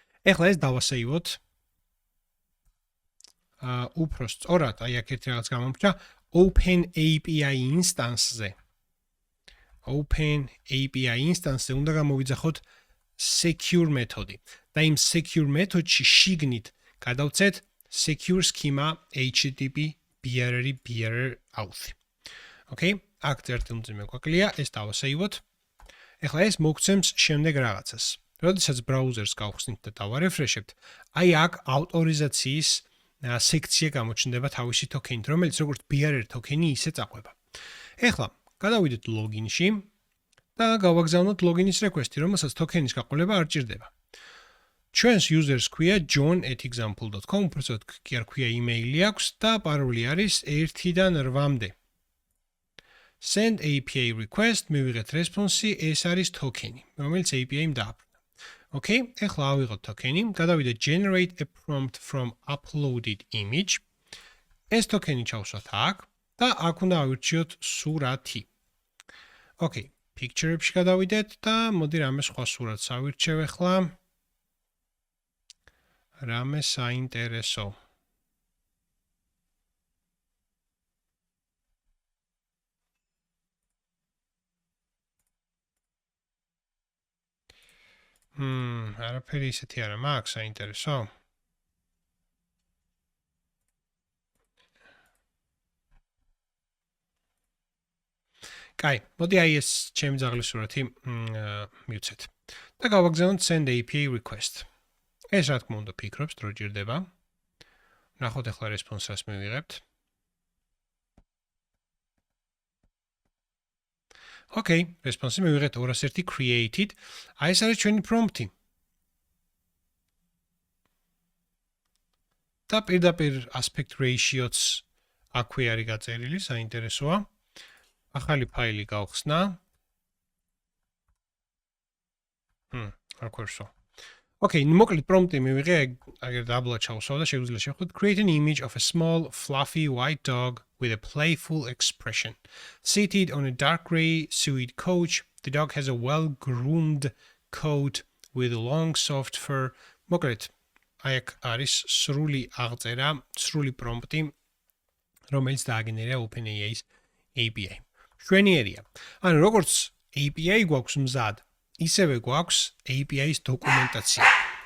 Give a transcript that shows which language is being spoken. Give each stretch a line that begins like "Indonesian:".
Georgian: ეხლა ეს დავასეივოთ. უფრო სწორად, აი აქ ერთი რაღაც გამომრჩა open API instance-ზე. open API instance-ზე უნდა გამოვიძახოთ secure მეთოდი. და იმ secure მეთოდში შიგნით გადავცეთ secure schema http bearer auth.
English: Okay?
Georgian: აქ ერთი მძიმე გვაკლია, ეს დავასეივოთ. ეხლა ეს მოგცემს შემდეგ რაღაცას. როდესაც ბრაუზერს გავხსნით და დავარეფრეშებთ, აი აქ ავტორიზაციის სექცია გამოჩნდება თავისი token-ით, რომელიც როგორც bearer token-ი ისე წაყვება. ეხლა გადავიდეთ login-ში და გავაგზავნოთ login-ის request-ი, რომელსაც token-ის გაყოლება არ ჭირდება. ჩვენს users ქვია john@example.com, უბრალოდ კი არ ქვია email-ი აქვს და პაროლი არის 1-დან 8-მდე. Send API request, მივიღეთ response-ი, ეს არის token-ი, რომელიც API-მ დააბრუნა. Okay, ეხლა ავიღოთ tokeni, გადავიდეთ generate a prompt from uploaded image. ეს tokeni ჩავსვათ აქ და აქ უნდა ავირჩიოთ სურათი. Okay, picture-ებში გადავიდეთ და მოდი რამე სხვა სურათს ავირჩევ ეხლა. რამე საინტერესო. არაფერი ისეთი არა მაქვს საინტერესო. კაი, მოდი აი ეს ჩემი ძაღლის სურათი მივცეთ. და გავაგზავნოთ send API request. ეს რა თქმა უნდა ფიქრობს, დრო ჯირდება. ნახოთ ახლა response-ს მივიღებთ. Okay, response-ი მივიღეთ 201 created. აი ეს არის ჩვენი prompt-ი. და პირდაპირ aspect ratio-ს აქვე არის გაწერილი, საინტერესოა. ახალი ფაილი გავხსნა. არ ქორსო.
English: Okay,
Georgian: მოკლედ prompt-ი მივიღე, აგერ დაბლა ჩავსვავ და შეგვიძლია შევხვდეთ
English: create an image of a small fluffy white dog with a playful expression. Seated on a dark grey suede couch, the dog has a well-groomed coat with long soft fur.
Georgian: მოკლედ, აი აქ არის სრული აღწერა, სრული prompt-ი, რომელიც დააგენერია OpenAI-ს API. შვენიერია. ანუ როგორც API გვაქვს მზად, ისევე გვაქვს API-ს დოკუმენტაცია.